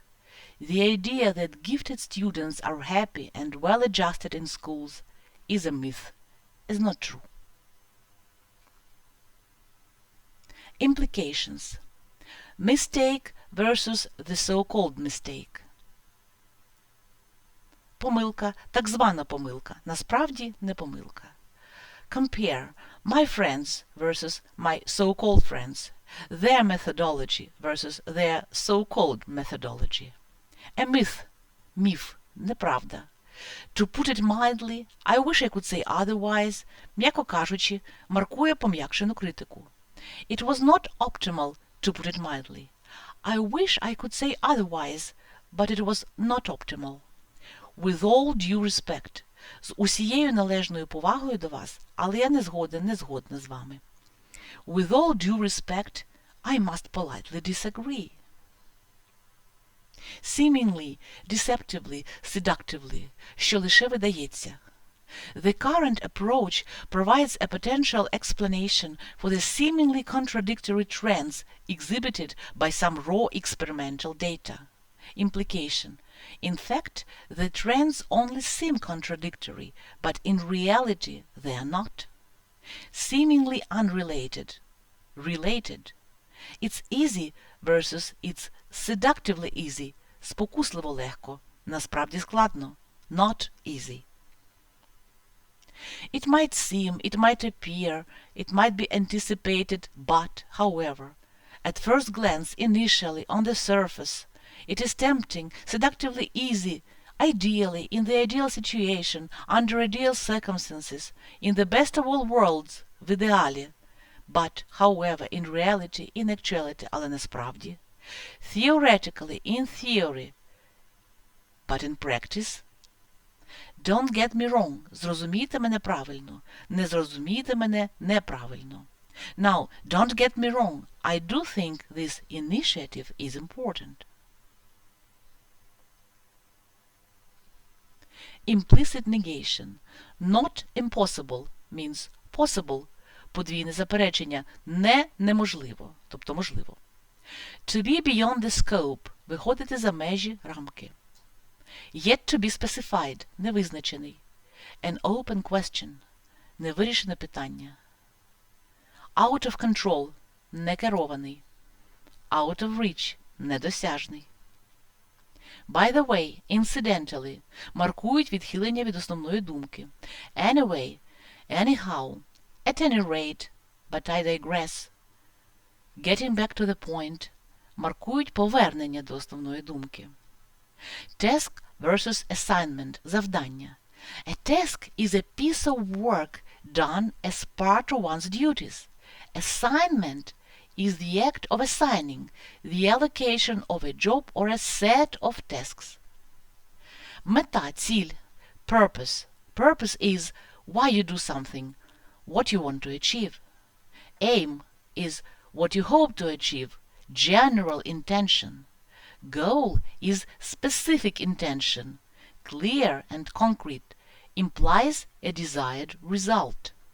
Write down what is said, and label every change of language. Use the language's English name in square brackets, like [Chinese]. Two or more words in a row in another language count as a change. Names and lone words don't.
[English] The idea that gifted students are happy and well adjusted in schools is a myth, is not true. Implications. Mistake versus the so-called mistake. [Ukrainian] Помилка, так звана помилка, насправді не помилка. [English] Compare my friends versus my so-called friends, their methodology versus their so-called methodology. A myth, [Ukrainian] міф, неправда. [English] To put it mildly, I wish I could say otherwise, [Ukrainian] м'яко кажучи, маркує пом'якшену критику. [English] It was not optimal, to put it mildly. I wish I could say otherwise, but it was not optimal. With all due respect, [Ukrainian] з усією належною повагою до вас, але я не згодна з вами. [English] With all due respect, I must politely disagree. Seemingly, deceptively, seductively, [Ukrainian] що лише видається. [English] The current approach provides a potential explanation for the seemingly contradictory trends exhibited by some raw experimental data. Implication. In fact, the trends only seem contradictory, but in reality they are not. Seemingly unrelated. Related. It's easy versus it's seductively easy. [Ukrainian] Спокусливо легко. Насправді складно. [English] not easy. It might seem, it might appear, it might be anticipated, but, however, at first glance, initially, on the surface, it is tempting, seductively easy, ideally, in the ideal situation, under ideal circumstances, in the best of all worlds, [Ukrainian] в ідеалі. [English] But, however, in reality, in actuality, [Ukrainian] але насправді, [English] theoretically, in theory, but in practice, don't get me wrong, [Ukrainian] зрозумійте мене правильно, не зрозумійте мене неправильно. [English] Now, don't get me wrong, I do think this initiative is important. Implicit negation. Not impossible means possible. [Ukrainian] Подвійне заперечення. Неможливо, тобто можливо. [English] To be beyond the scope. [Ukrainian] Виходити за межі рамки. [English] Yet to be specified. Невизначений. An open question. [Ukrainian] Невирішене питання. [English] Out of control. Некерований. Out of reach. Недосяжний. By the way, incidentally, [Ukrainian] маркують відхилення від основної думки. [English] Anyway, anyhow, at any rate, but I digress. Getting back to the point, [Ukrainian] маркують повернення до основної думки. [English] Task versus assignment, завдання. A task is a piece of work done as part of one's duties. Assignment is the act of assigning, the allocation of a job or a set of tasks. [Ukrainian] Мета, ціль, [English] purpose. Purpose is why you do something, what you want to achieve. Aim is what you hope to achieve, general intention. Goal is specific intention, clear and concrete, implies a desired result.